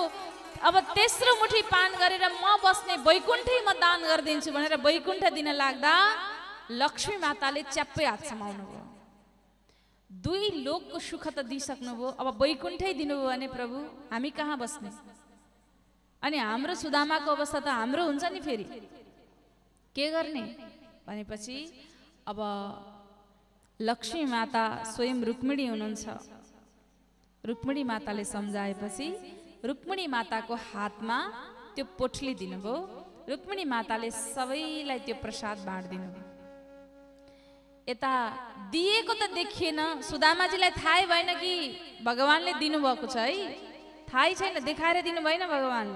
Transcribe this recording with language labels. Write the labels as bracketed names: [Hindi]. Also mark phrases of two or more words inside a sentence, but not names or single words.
[Nepali] अब तेस्रो मुठी पान गरेर म बस्ने वैकुण्ठै म दान गरिदिन्छु भनेर वैकुण्ठ दिन लाग्दा लक्ष्मी माताले च्याप्पै हात समाउनु भयो। 2 लोकको सुख त दिइसक्नुभयो, अब वैकुण्ठै दिनुभयो भने प्रभु हामी कहाँ बस्ने? अनि हाम्रो सुदामाको अवस्था त हाम्रो हुन्छ नि, फेरि के गर्ने भनेपछि अब लक्ष्मी माता स्वयं रुक्मिणी हुनुहुन्छ। रुक्मिणी माताले सम्झाएपछि रुक्मिणी माताको हातमा त्यो पोटली दिनुभयो। रुक्मिणी माताले सबैलाई त्यो प्रसाद बाँड्दिनु भयो। यता दिएको त देखिएन, सुदामाजीलाई थाहै भएन कि भगवानले दिनुभएको छ है, थाहै छैन, देखाएर दिनु भएन भगवानले।